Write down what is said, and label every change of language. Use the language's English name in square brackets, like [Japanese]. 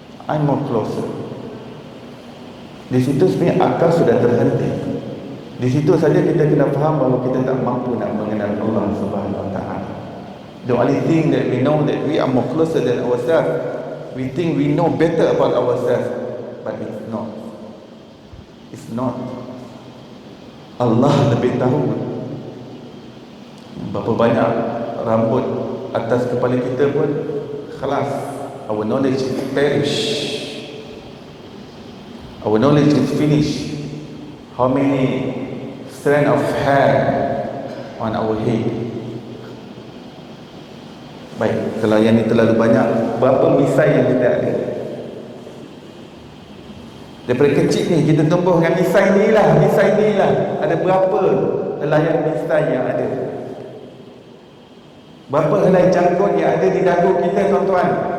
[English] I'm more closer. [Malay] Di situ sebenarnya akal sudah terhenti. Di situ saja kita kena faham bahawa kita tak mampu nak mengenal Allah Subhanahu Wa Taala. [English] The only thing that we know that we are more closer than ourselves. We think we know better about ourselves, but it's not. It's not. [Malay] Allah lebih tahu berapa banyak rambut atas kepala kita pun khalas. [English] Our knowledge is perished. Our knowledge is finished. How many strands of hair on our head? [Malay] Baik, kalau yang ni terlalu banyak, berapa misai yang kita ada? Daripada kecil ni kita tumbuh dengan misai ni lah. Ada berapa helaian misai yang ada? Berapa helai janggut yang ada di dagu kita, tuan-tuan?